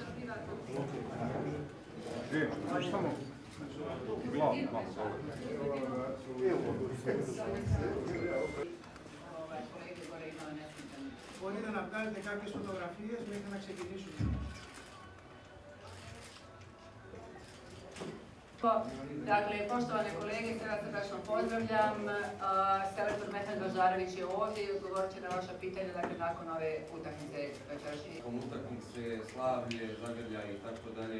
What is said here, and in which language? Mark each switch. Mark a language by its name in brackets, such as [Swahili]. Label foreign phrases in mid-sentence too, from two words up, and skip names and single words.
[Greek] Μπορείτε να βγάλετε κάποιες φωτογραφίες μέχρι να ξεκινήσουμε. [Bosnian] Dakle, poštovane kolege, sve vas srdačno pozdravljam. Selektor Mehmed Bažarević je ovdje i odgovorit će na vaša pitanja nakon ove utakmice večerašnje. Utakmice, slavlje, zagrljaj i tako dalje.